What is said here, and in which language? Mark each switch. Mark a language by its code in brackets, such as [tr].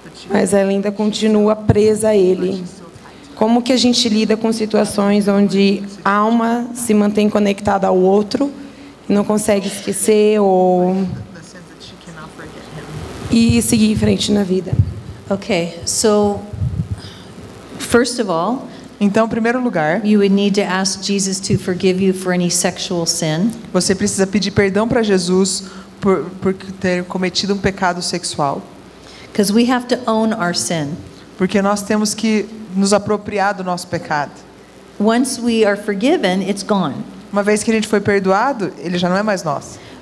[pt] Mas ela ainda continua presa a ele. Como que a gente lida com situações onde a alma se mantém conectada ao outro e não consegue esquecer e seguir em frente na vida? [en] Okay, so first of all, [pt] Então, em primeiro lugar, [en] you would need to ask Jesus to forgive you for any sexual sin. [pt] você precisa pedir perdão para Jesus por ter cometido um pecado sexual. [en] Because we have to own our sin. [pt] Porque nós temos que nos apropriar do nosso pecado. [en] Once we are forgiven, it's gone. [pt] Uma vez que a gente foi perdoado, ele já não é mais nosso.